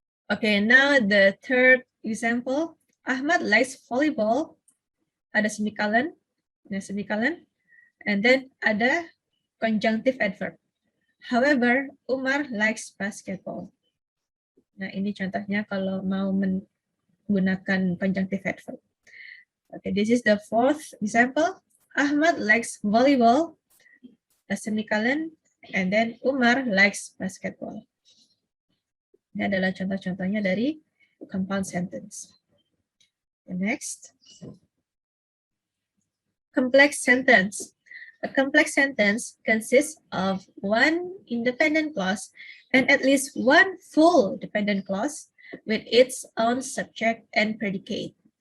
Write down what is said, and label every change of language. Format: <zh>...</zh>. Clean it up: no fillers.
<en>Okay, now the third example. Ahmad likes volleyball.</en> <id>Ada semicolon. Nah,</id> <en>semicolon. And then ada conjunctive adverb. However, Umar likes basketball.</en> <id>Nah, ini contohnya kalau mau menggunakan conjunctive adverb.</id> <en>Okay, this is the fourth example. Ahmad likes volleyball, a semicolon, and then Umar likes basketball.</en> <id>Ini adalah contoh-contohnya dari compound sentence.</id> <en>The next, complex sentence. A complex sentence consists of one independent clause and at least one full dependent clause with its own subject and predicate.</en>